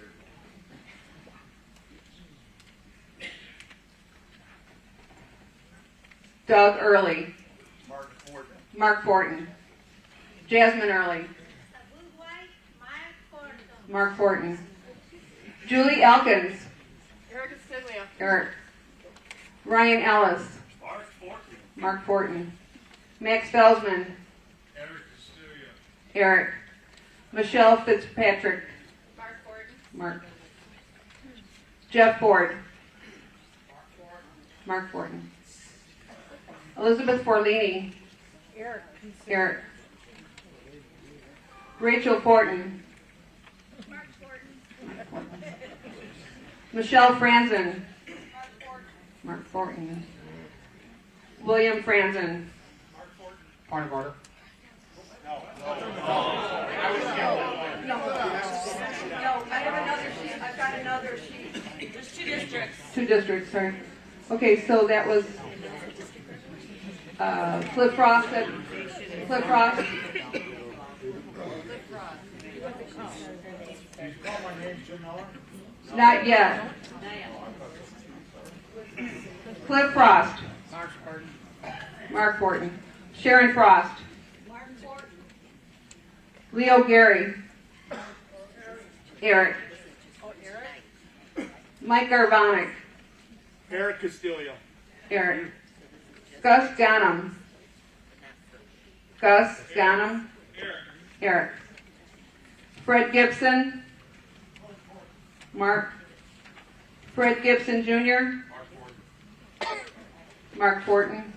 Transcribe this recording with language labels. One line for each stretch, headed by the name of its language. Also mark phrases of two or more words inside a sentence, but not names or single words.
English: Doug Early. Mark Fortin. Jasmine Early. Mark Fortin. Julie Elkins. Eric Castiglia. Eric. Ryan Ellis. Mark Fortin. Mark Fortin. Max Felsman. Eric Castiglia. Eric. Michelle Fitzpatrick. Mark Fortin. Mark. Jeff Ford. Mark Fortin. Elizabeth Forlini. Eric. Rachel Fortin. Mark Fortin. Michelle Franzen. Mark Fortin. William Franzen. Point of order. No, I have another sheet. I've got another sheet. There's 2 districts. 2 districts, sorry. Okay, so that was Cliff Frost. Cliff Frost. Not yet. Cliff Frost. Mark Fortin. Sharon Frost. Leo Gary. Eric. Mike Garvonic. Eric Castiglia. Eric. Gus Ghanem. Eric. Fred Gibson. Mark. Fred Gibson Jr. Mark Fortin.